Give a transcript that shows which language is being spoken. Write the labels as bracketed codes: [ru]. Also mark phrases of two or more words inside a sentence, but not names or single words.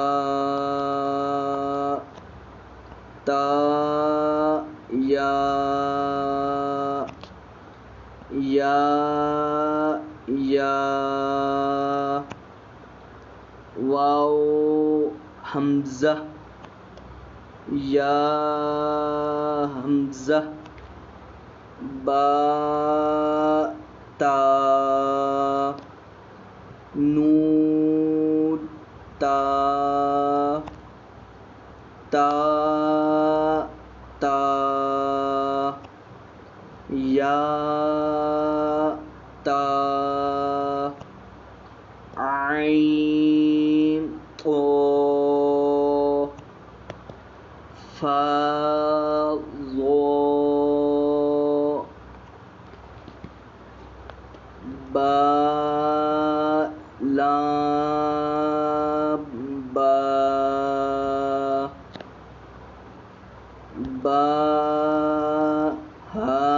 [ar] تاء ياء واو همزة ياء همزة باء تاء نون تاء تاء تاء ياء تاء عين و فاء ظاء باء لام باء باء هاء